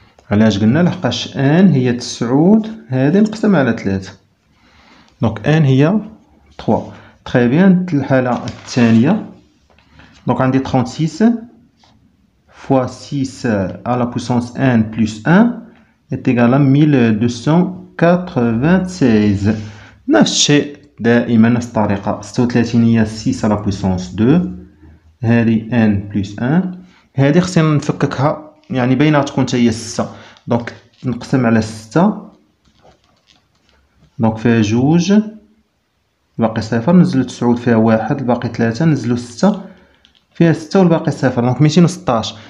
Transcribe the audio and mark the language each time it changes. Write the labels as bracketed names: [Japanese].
[Arabic] علاش قلنا؟ لحقاش ان هي 9 هذه نقسم على 3، دونك ان هي 3. تري بيان. الحاله الثانيه دونك عندي 36 [French] fois 6 à la puissance n plus 1 est égal à 1296. [Arabic] نفس الشيء دائما نفس الطريقة. 36 هي 6 على بويسونس 2، هذه n بلس 1. هذه خصنا نفككها يعني باينة تكون حتى هي 6. دونك نقسم على 6، دونك فيها جوج، الباقي صفر، نزلو 9 فيها واحد، الباقي 3، نزلو 6 فيها 6 والباقي صفر، دونك 216.